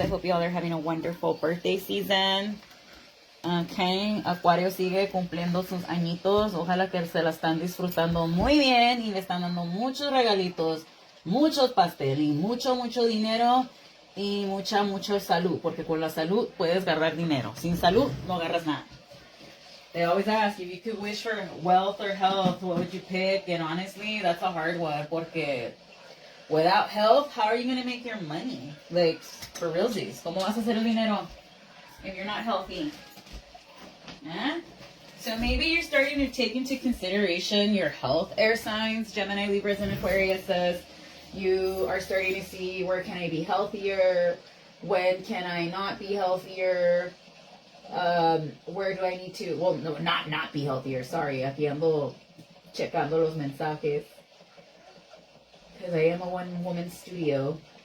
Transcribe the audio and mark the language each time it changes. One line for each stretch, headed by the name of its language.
English: I hope you all are having a wonderful birthday season.
Spanish: Okay, Acuario sigue cumpliendo sus añitos. Ojalá que se la están disfrutando muy bien y le están dando muchos regalitos, muchos pasteles y mucho dinero y mucha salud. Porque con la salud puedes agarrar dinero. Sin salud no agarras nada.
English: They always ask if you could wish for wealth or health, what would you pick? And honestly, that's a hard one.
Spanish: Porque
English: without health, how are you going to make your money? Like, for realsies.
Spanish: ¿Cómo vas a hacer el dinero
English: if you're not healthy? Eh? So maybe you're starting to take into consideration your health, air signs, Gemini, Libras, and Aquariuses. You are starting to see, where can I be healthier? When can I not be healthier? Where do I need to, well, no, not be healthier, sorry,
Spanish: aquí ando checando los mensajes,
English: because I am a one-woman studio.